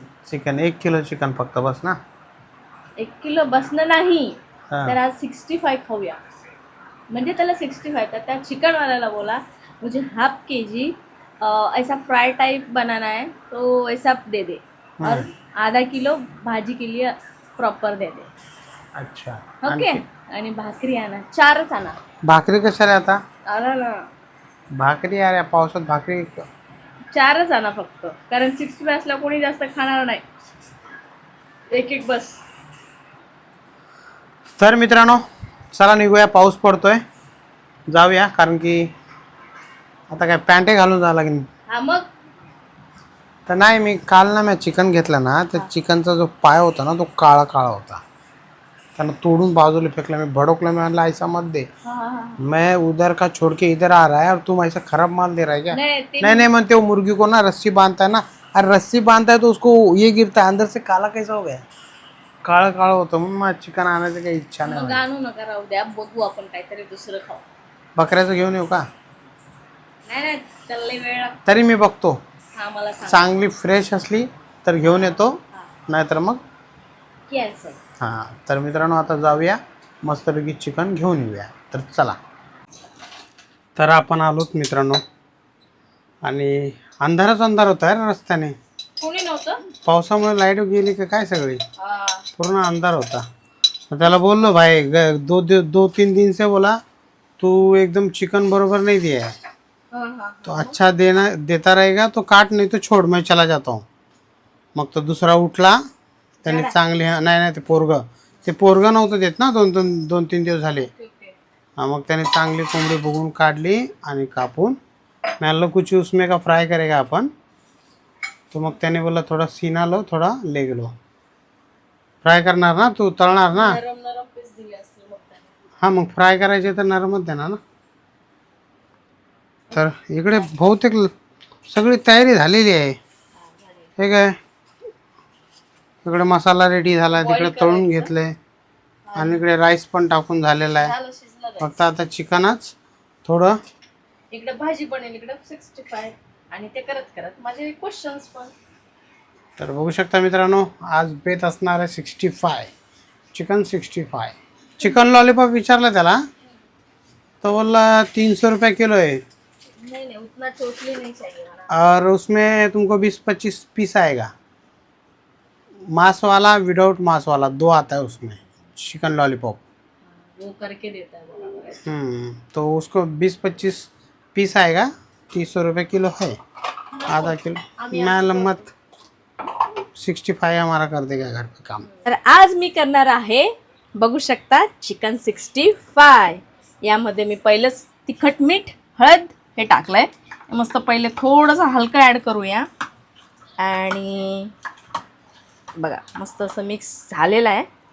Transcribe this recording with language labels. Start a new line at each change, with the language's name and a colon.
Marathi: Chicken 1 kilo chicken फक्त बस ना. 1 kilo बसणं नाही, हा. तर आज 65 खाऊया. म्हणजे त्याला 65, तर त्या चिकनवाल्याला बोला
Hindi: मुझे हाफ KG ऐसा फ्राई टाइप बनाना है, तो ऐसा दे दे. और आधा किलो भाजी के लिए प्रॉपर दे दे. अच्छा.
Marathi: ओके. आणि भाकरी आणा, 4च आणा. भाकरी कशाला आता? आणा ना, भाकरी यार, या पावसात भाकरी. 4च आणा फक्त, कारण 65 असला कोणी जास्त खाणार नाही. एक एक बस. तर मित्रांनो चला निघूया, पाऊस पडतोय. जाऊया, कारण की आता काय पॅन्टे घालून जावं लागेल. हा मग तर नाही, मी काल ना चिकन घेतलं ना, तर चिकनचा जो पाय होता ना तो काळा काळा होता. त्यानं तोडून बाजूला फेकला. मी भड़कला, मैं म्हणला
Hindi: ऐसा मत दे. मैं उधर का छोड़ के इधर आ रहा है और तुम ऐसा खराब माल दे रहा है क्या? नहीं म्हणते वो मुर्गी को ना रस्सी बांधता है ना, अरे रस्सी बांधता है तो उसको ये गिरता है अंदर से, काला कैसा हो गया?
Marathi: काळं काळं होतं. म्हणून मला चिकन आणायची काही इच्छा मग नाही. आणू नका, राहू द्या, बघू आपण काहीतरी दुसरं खाऊ. बकऱ्याचं घेऊन येऊ का? नाही नाही, त्याला लई वेळ लागतो. तरी मी बघतो, हा मला सांग. चांगली फ्रेश असली तर घेऊन येतो, नाहीतर मग कॅन्सल. हां. तर मित्रांनो आता जाऊया, मस्तपैकी चिकन घेऊन येऊया. तर चला. तर आपण आलोत मित्रांनो, आणि अंधारच अंधार होता आहे रस्त्याने. कोणी नव्हतं. पावसामुळे लाईट गेली का काय सगळी, हा. पूर्ण अंधार होता. तर त्याला बोललो
Hindi: भाई 2-3 दिन से बोला तू एकदम चिकन बरोबर नहीं दिया है, तो अच्छा देता रहेगा तो काट, नहीं तो छोड़, मैं चला जाता हूँ.
Marathi: मग तो दुसरा उठला, त्याने चांगली, नाही ते पोरगं नव्हतं देत ना, 2-3 दिवस झाले. हा, मग त्याने चांगली कोंबडी बघून काढली आणि कापून.
Hindi: मैं कुछ उसमें का फ्राय करेगा अपन,
Marathi: तो मग त्याने बोला
Hindi: थोडा सीना लो, थोडा लेग लो.
Marathi: फ्राय करणार ना तू, तळणार ना? नरम नरम पीस दिले असतील मग त्याने. हां, मग फ्राय करायचे तर नरमच देणार ना. तर इकडे बहुतेक सगळी तयारी झालेली आहे. हे काय, इकडे मसाला रेडी झाला, तिकडे तळून घेतले, आणि इकडे राईस पण टाकून झालेला आहे. झालं, शिजलं काय. फक्त आता चिकनच थोडं. इकडे भाजी बनेल, इकडे 65, आणि ते करत करत माझे क्वेश्चन्स पण. तर बघू शकता मित्रांनो, आज बेत असणार आहे 65, चिकन 65. चिकन लॉलीपॉप विचारलं त्याला, तो बोला
Hindi: 300 रुपये किलो है, नहीं नहीं उतना चोटली नहीं चाहिए मला. और उसमें तुमको 20-25 पीस आएगा. मांस वाला, विदाउट मांस वाला, 2 आता है उसमें चिकन लॉलीपॉप. वो करके देता है बराबर. तो उसको 20-25 पीस आएगा, 300 रुपये किलो है, आधा किलो. मैं लम्मत 65 हमारा कर देगा घर पे काम.
Marathi: तर आज मी करणार आहे, बघू शकता, चिकन 65. यामध्ये मी पहिलंच तिखट, मीठ, हळद हे टाकलंय. मस्त पहिले थोडंसं हलकं ॲड करूया, आणि बघा मस्त असं मिक्स झालेलं आहे.